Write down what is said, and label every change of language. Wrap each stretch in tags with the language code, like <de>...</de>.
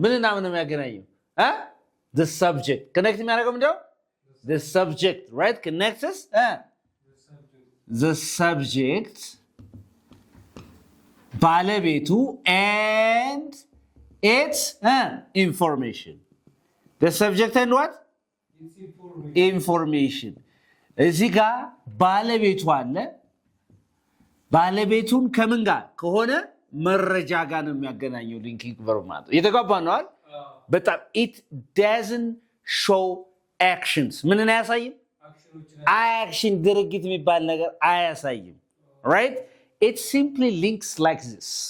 <am>ምንና ምን የሚያገናኘው? the subject connect የሚያደርገው ምንድነው?</am> <en>the subject, right? connects the subject ባለቤቱ and its information. the subject and what? information.</en> <am>እዚህ ጋር ባለቤቱ አለ። ባለቤቱን ከምን ጋር ከሆነ መረጃ ጋር ነው የሚያገናኘው ሊንኪንግ ቨርብ ማለት ነው። የተጋባን ነው አይደል?</am> <en>በጣም it doesn't show actions.</en> <am>ምንን አያሳይም? action ድርጊት የሚባል ነገር አያሳይም።</am> <en>right? it simply links like this.</en>